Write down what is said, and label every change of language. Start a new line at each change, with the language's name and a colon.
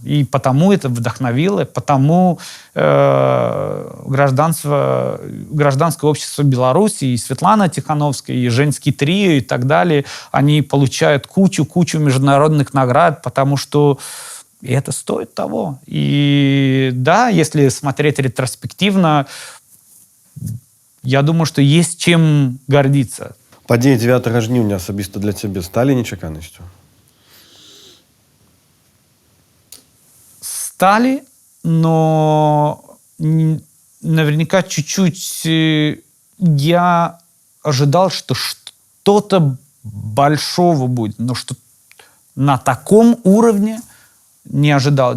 Russian: И потому это вдохновило, потому гражданское общество Беларуси, и Светлана Тихановская, и Женский трио, и так далее, они получают кучу международных наград, потому что это стоит того. И да, если смотреть ретроспективно, я думаю,
Ukrainian: що є чим гордитися. Події 9 жнівня особисто для тебе стали нечеканістю?
Russian: Стали, но наверняка чуть-чуть я ожидал, что что-то большого будет, но что на таком уровне не ожидал.